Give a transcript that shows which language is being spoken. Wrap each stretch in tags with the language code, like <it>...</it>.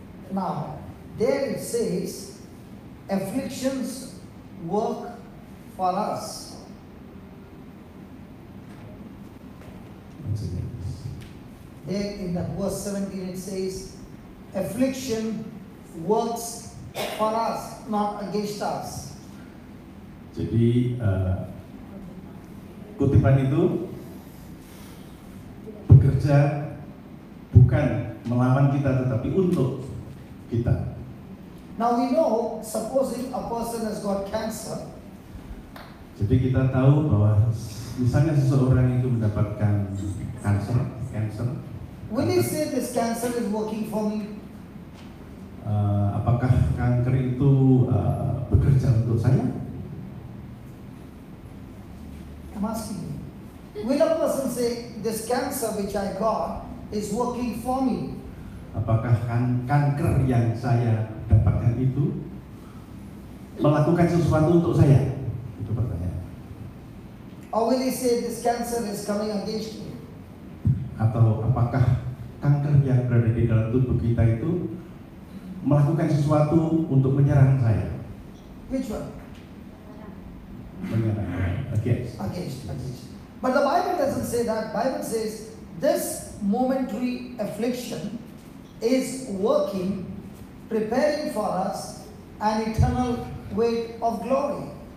<en>Now, there it says, afflictions work for us. There in that verse 17 it says, affliction works for us, not against us.</en> <id>Jadi kutipan itu bekerja bukan melawan kita tetapi untuk kita.</id> <en>Now we know, supposing a person has got cancer,</en> <id>Jadi kita tahu bahwa misalnya seseorang itu mendapatkan cancer,</id> <en>will he say this cancer is working for me?</en> <id>apakah kanker itu bekerja untuk saya?</id> <en>I'm asking you. Will a person say this cancer which I got is working for me?</en> <id>Apakah kanker yang saya dapatkan itu melakukan sesuatu untuk saya? Itu pertanyaan.</id> <en>Or will he say this cancer is coming against me?</en> <id>Atau apakah kanker yang berada di dalam tubuh kita itu melakukan sesuatu untuk menyerang saya?</id> <en>Which one?</en> <id>Menyerang.</id> <en>Against. Against. But the Bible doesn't say that. Bible says this momentary affliction is working, preparing for us an eternal weight of glory.</en>